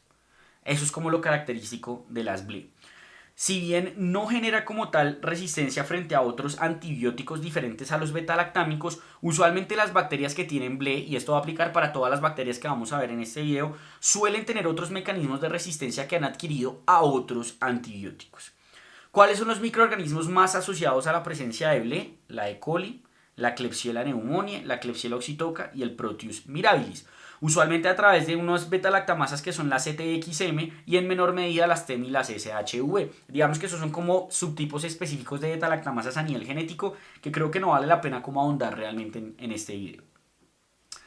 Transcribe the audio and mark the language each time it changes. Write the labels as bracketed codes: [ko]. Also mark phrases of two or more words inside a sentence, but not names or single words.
[es] Eso es como lo característico de las BLE. Si bien no genera como tal resistencia frente a otros antibióticos diferentes a los beta-lactámicos, usualmente las bacterias que tienen BLE, y esto va a aplicar para todas las bacterias que vamos a ver en este video, suelen tener otros mecanismos de resistencia que han adquirido a otros antibióticos. ¿Cuáles son los microorganismos más asociados a la presencia de BLE? La E. coli, la Klebsiella pneumoniae, la Klebsiella oxytoca y el Proteus mirabilis. Usualmente a través de unas beta-lactamasas que son las CTXM y en menor medida las TEM y las SHV. Digamos que esos son como subtipos específicos de beta-lactamasas a nivel genético que creo que no vale la pena como ahondar realmente en este video.